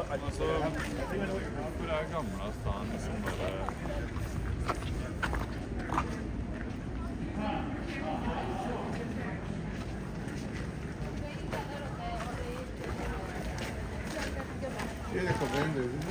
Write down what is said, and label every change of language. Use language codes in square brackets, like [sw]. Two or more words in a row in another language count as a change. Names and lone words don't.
[en] I think I know what you're talking [sv] På den här gamla stan som bara... [es] Tiene que vender.